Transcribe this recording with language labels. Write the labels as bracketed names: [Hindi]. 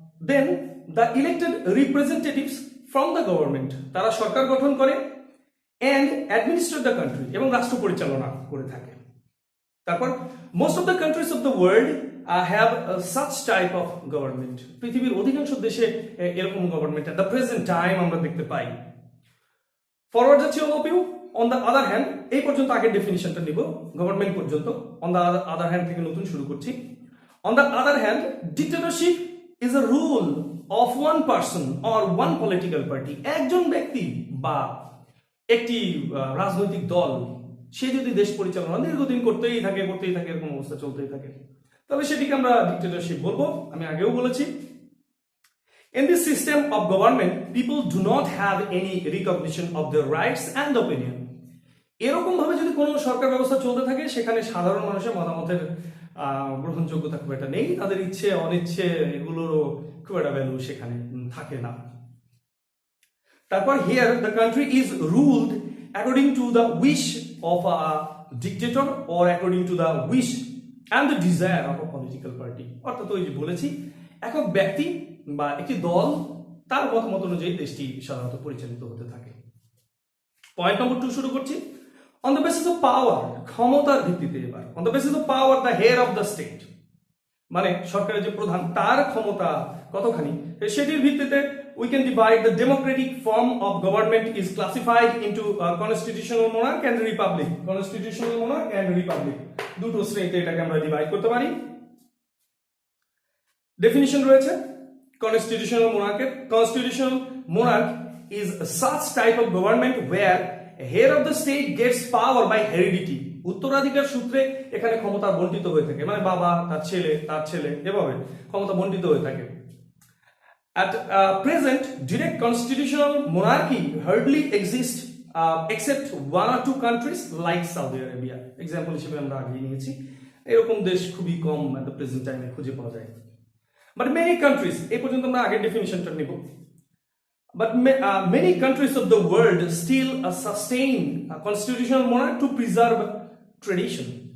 [English] Then the elected representatives from the government, [Bangla] তারা সরকার গঠন করে [English] and administer the country, [Bangla] এবং রাষ্ট্র পরিচালনা করে থাকে। [English] তারপর most of the countries of the world have such type of government. [Bangla] পৃথিবীর অধিকাংশ দেশে এরকম government [English] at the present time [Bangla] আমরা দেখতে পাই। ফরওয়ার্ড যাচ্ছি overview. [English] on the other hand, [Bangla] এই পর্যন্ত আগের ডেফিনিশনটা নিব গভর্নমেন্ট পর্যন্ত। [English] on the other hand [Bangla] থেকে নতুন শুরু করছি। [English] On the other hand, dictatorship is a rule of one person or one political party. [Bangla] একজন ব্যক্তি বা একটি রাজনৈতিক দল সে যদি দেশ পরিচালনা দীর্ঘদিন করতেই থাকে এরকম অবস্থা চলতেই থাকে, তাহলে সেটিকে আমরা ডিক্টেটরশিপ বলবো। আমি আগেও বলেছি। [English] In this system of government, people do not have any recognition of their rights and opinion. [Bangla] এরকম ভাবে যদি কোনো সরকার ব্যবস্থা চলতে থাকে সেখানে সাধারণ মানুষের মতামতের গ্রহণযোগ্যতা খুব একটা নেই। তাদের ইচ্ছে অনিচ্ছে এগুলোরও খুব একটা ভ্যালু সেখানে থাকে না। [English] তারপর here the country is ruled according to the wish of a dictator or according to the wish and the desire of a political party. [Bangla] অর্থাৎ ওই যে বলেছি, একক ব্যক্তি বা একটি দল তার মতামত অনুযায়ী দেশটি সাধারণত পরিচালিত হতে থাকে। পয়েন্ট নম্বর 2 শুরু করছি। [English] on the basis of power, [Bangla] ক্ষমতার ভিত্তিতে এবার। [English] on the basis of power, the head of the state, [Bangla] মানে সরকারের যে প্রধান তার ক্ষমতা কতখানি, সেটির ভিত্তিতে [English] we can divide the democratic form of government is classified into constitutional monarch and republic. Constitutional monarch and republic [Bangla] দুটো শ্রেণীতে এটাকে আমরা ডিভাইড করতে পারি। ডেফিনিশন রয়েছে [English] constitutional monarch is such type of government where a head of the state gets power by heredity. [Bangla] উত্তরাধিকার সূত্রে এখানে ক্ষমতা বণ্টিত হয়ে থাকে, মানে বাবা তার ছেলে এভাবে ক্ষমতা বণ্টিত হয়ে থাকে। [English] At present, direct constitutional monarchy hardly exists except one or two countries like Saudi Arabia. [Bangla] Example হিসেবে আমরা আগে নিয়েছি, এরকম দেশ খুবই কম [English] at the present time [Bangla] খুঁজে পাওয়া যায়। [English] But many countries, [Bangla] এই পর্যন্ত আমরা আগের ডেফিনিশনটা নিব। [English] But many countries of the world still sustain a constitutional monarch to preserve tradition.